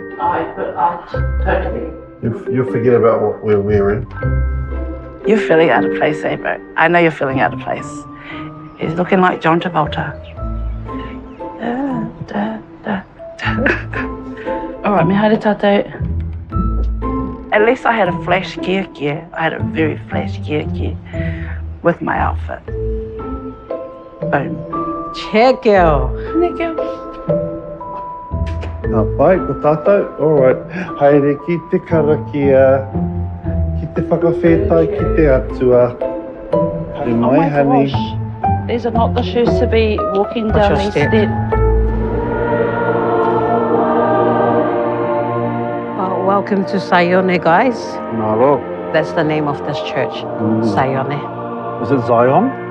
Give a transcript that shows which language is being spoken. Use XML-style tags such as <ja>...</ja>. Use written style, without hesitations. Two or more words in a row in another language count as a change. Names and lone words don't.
<en>Totally. You'll forget about what we're wearing. You're feeling out of place, eh, bro? I know you're feeling out of place. He's looking like John Travolta. All right,</en> <mi>me haere tātou.</mi> <en>At least I had a flash gear. I had a very flash gear with my outfit. Boom. Check girl.</en> <mi>Pai, ko tātou.</mi> <en>All right.</en> <mi>Haere ki te karakia, ki te whakawhetai, ki te atua. Te mai,</mi> <en>honey. These are not the shoes to be walking What's down your these step? steps. Welcome to Sayone, guys. Naro. That's the name of this church. Sayone. Is it Zion?</en>